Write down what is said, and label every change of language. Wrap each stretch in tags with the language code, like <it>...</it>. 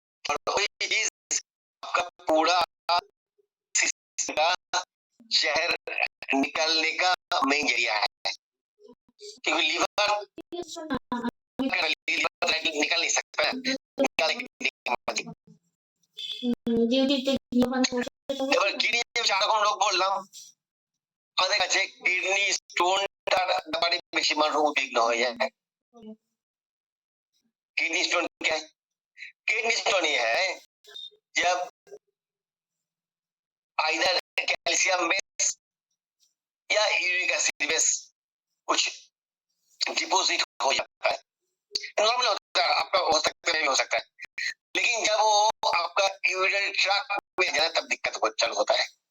<hi>आपका पूरा जहर निकलने का मेन जरिया है, क्योंकि लीवर निकल नहीं सकता है।</hi> <bn>এবার কিডনি সারাক্ষণ লোক বললাম আমাদের কাছে কিডনি স্টোনটার ব্যাপারে বেশি মানুষ উদ্বিগ্ন হয়ে যায়।</bn> <hi>किडनी स्टोन क्या है? किडनी स्टोन ये है जब आइदर कैल्शियम बेस या यूरिक एसिड बेस कुछ डिपोजिट हो जाता है। नॉर्मल होता है, आपका हो सकता है, नहीं हो सकता है, लेकिन जब वो आपका यूरिनरी ट्रैक्ट में जाए तब दिक्कत चालू होता है।</hi>